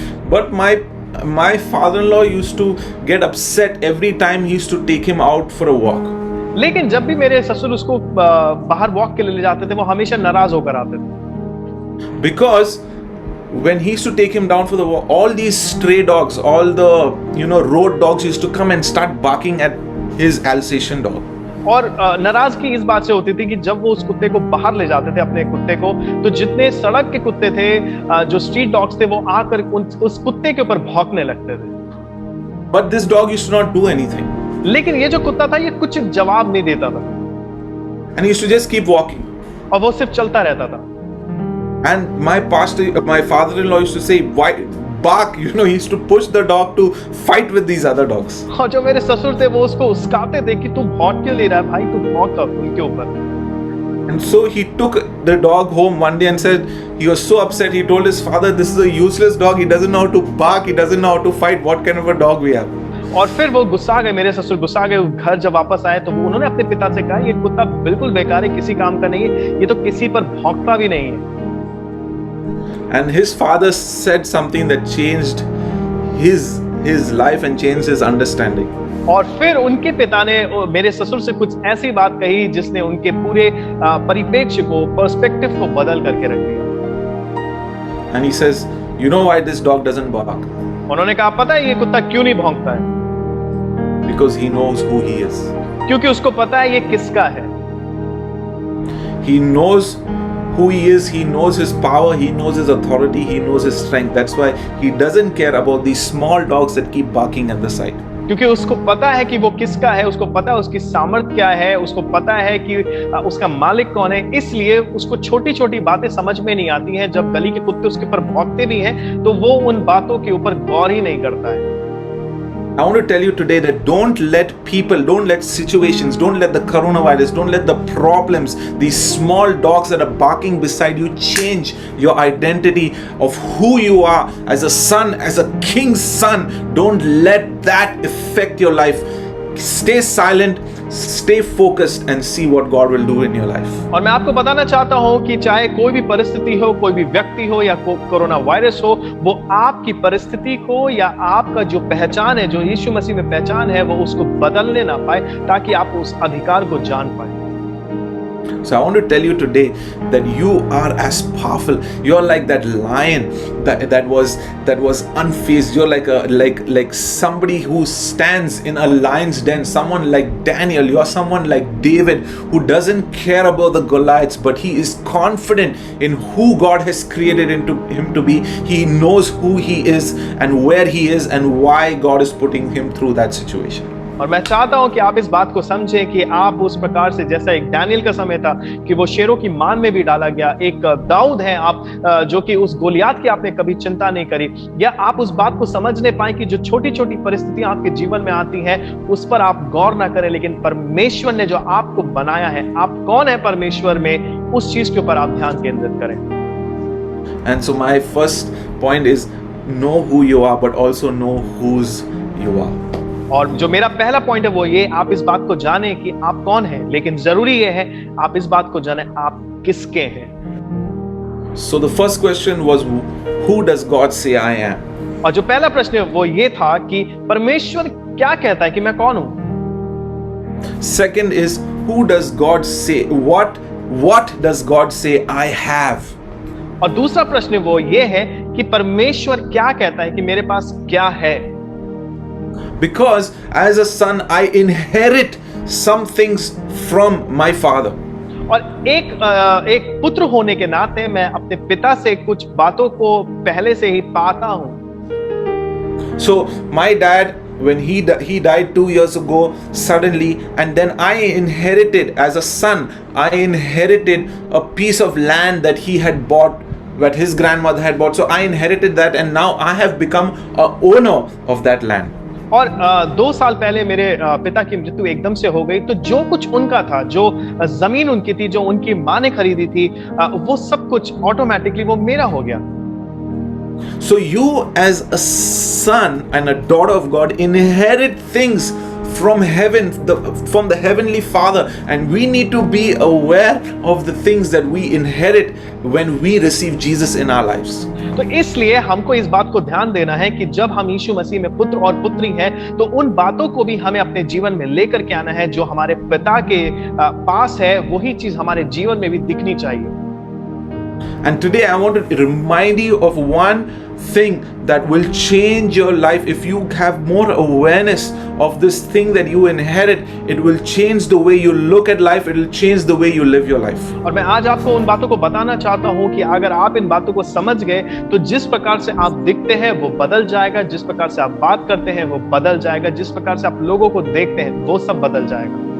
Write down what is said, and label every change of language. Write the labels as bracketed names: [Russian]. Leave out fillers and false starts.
[English] But my father-in-law used to get upset every time he used to take him out for a walk. [Hindi] लेकिन जब भी मेरे ससुर उसको बाहर वॉक के लिए ले जाते थे वो हमेशा नाराज होकर आते थे. [English] Because when he used to take him down for the walk, all these stray dogs, all the road dogs used to come and start barking at his Alsatian dog. [Hindi] और नाराजगी इस बात से होती थी कि जब वो उस कुत्ते को बाहर ले जाते थे, अपने कुत्ते को, तो जितने सड़क के कुत्ते थे, जो स्ट्रीट डॉग्स थे, वो आकर उस कुत्ते के ऊपर भौंकने लगते थे. [English] But this dog used to not do anything. [Hindi] लेकिन ये जो कुत्ता था ये कुछ जवाब नहीं देता था. [English] And he used to just keep walking. [Hindi] और वो सिर्फ चलता रहता था. [English] And my father-in-law used to say, why bark? He used to push the dog to fight with these other dogs. [Hindi] और जो मेरे ससुर थे वो उसको उस्काते थे कि तू भौंक क्यों ले रहा है भाई, तू भौंक उनके ऊपर. [English] And so he took the dog home one day and said, he was so upset, he told his father, this is a useless dog, he doesn't know how to bark, he doesn't know how to fight, what kind of a dog we have. [Hindi] और फिर वो गुस्सा गए, मेरे ससुर गुस्सा गए. घर जब वापस आए तो उन्होंने अपने पिता से कहा, ये कुत्ता बिल्कुल बेकार है, किसी काम का नहीं है, ये तो किसी पर भौंकता भी नहीं है. [English] And his father said something that changed his life and changed his understanding. [Hindi] और फिर उनके पिता ने मेरे ससुर से कुछ ऐसी बात कही जिसने उनके पूरे परिप्रेक्ष्य को, पर्सपेक्टिव को बदल करके रख दिया. [English] And he says, you know why this dog doesn't bark? [Hindi] उन्होंने कहा, पता है ये कुत्ता क्यों नहीं भौंकता है? [English] Because he knows who he is. [Hindi] क्योंकि उसको पता है ये किसका है. [English] He knows who he is, he knows his power, he knows his authority, he knows his strength. That's why he doesn't care about these small dogs that keep barking at the side. [Hindi] क्योंकि उसको पता है कि वो किसका है, उसको पता है उसकी सामर्थ क्या है, उसको पता है कि उसका मालिक कौन है. इसलिए उसको छोटी छोटी बातें समझ में नहीं आती हैं. जब गली के कुत्ते उसके ऊपर भौंकते भी हैं तो वो उन बातों के ऊपर गौर ही नहीं करता है. [English] I want to tell you today that don't let people, don't let situations, don't let the coronavirus, don't let the problems, these small dogs that are barking beside you change your identity of who you are as a son, as a king's son. Don't let that affect your life. Stay silent, stay focused and see what God will do in your life. [Hindi] और मैं आपको बताना चाहता हूं कि चाहे कोई भी परिस्थिति हो, कोई भी व्यक्ति हो या कोरोना वायरस हो, वो आपकी परिस्थिति को या आपका जो पहचान है, जो यीशु मसीह में पहचान है, वो उसको बदलने ना पाए, ताकि आप उस अधिकार को जान पाए. [English] So I want to tell you today that you are as powerful. You're like that lion that was unfazed. You're like somebody who stands in a lion's den. Someone like Daniel. You're someone like David who doesn't care about the Goliaths, but he is confident in who God has created him to be. He knows who he is and where he is and why God is putting him through that situation. [Hindi] और मैं चाहता हूं कि आप इस बात को समझें कि आप उस प्रकार से, जैसा एक दानियल का समय था कि वो शेरों की मान में भी डाला गया, एक दाऊद है आप जो कि उस गोलियात की आपने कभी चिंता नहीं करी, या आप उस बात को समझने पाए कि जो छोटी छोटी परिस्थितियां आपके जीवन में आती हैं उस पर आप गौर ना करें, लेकिन परमेश्वर ने जो आपको बनाया है, आप कौन है परमेश्वर में, उस चीज के ऊपर आप ध्यान केंद्रित करें. [English] And so my first point is know who you are but also know whose you are. [Hindi] और जो मेरा पहला पॉइंट है वो ये, आप इस बात को जाने कि आप कौन हैं, लेकिन जरूरी ये है आप इस बात को जाने आप किसके हैं. [English] So the first question was, who does God say I am? [Hindi] और जो पहला प्रश्न है वो ये था कि परमेश्वर क्या कहता है कि मैं कौन हूं. [English] Second is, who does God say, what does God say I have? [Hindi] और दूसरा प्रश्न वो ये है कि परमेश्वर क्या कहता है कि मेरे पास क्या है. [English] Because as a son I inherit some things from my father. [Hindi] और एक पुत्र होने के नाते मैं अपने पिता से कुछ बातों को पहले से ही पाता हूं. [English] So my dad, when he died 2 years ago suddenly, and then I inherited as a son, I inherited a piece of land that he had bought, that his grandmother had bought. So I inherited that and now I have become a owner of that land. [Hindi] और 2 साल पहले मेरे पिता की मृत्यु एकदम से हो गई, तो जो कुछ उनका था, जो जमीन उनकी थी, जो उनकी माँ ने खरीदी थी, वो सब कुछ ऑटोमेटिकली वो मेरा हो गया. [English] So you as a son and a daughter of God inherit things from heaven, from the heavenly Father, and we need to be aware of the things that we inherit when we receive Jesus in our lives. [Hindi] तो इसलिए हमको इस बात को ध्यान देना है कि जब हम यीशु मसीह में पुत्र और पुत्री हैं, तो उन बातों को भी हमें अपने जीवन में लेकर के आना है जो हमारे पिता के पास है, वही चीज हमारे जीवन में भी दिखनी चाहिए। [English] And today I want to remind you of one thing that will change your life. If you have more awareness of this thing that you inherit, it will change the way you look at life. It will change the way you live your life. [Hindi] और मैं आज आपको उन बातों को बताना चाहता हूं कि अगर आप इन बातों को समझ गए तो जिस प्रकार से आप दिखते हैं वो बदल जाएगा, जिस प्रकार से आप बात करते हैं वो बदल जाएगा, जिस प्रकार से आप लोगों को देखते हैं वो सब बदल जाएगा।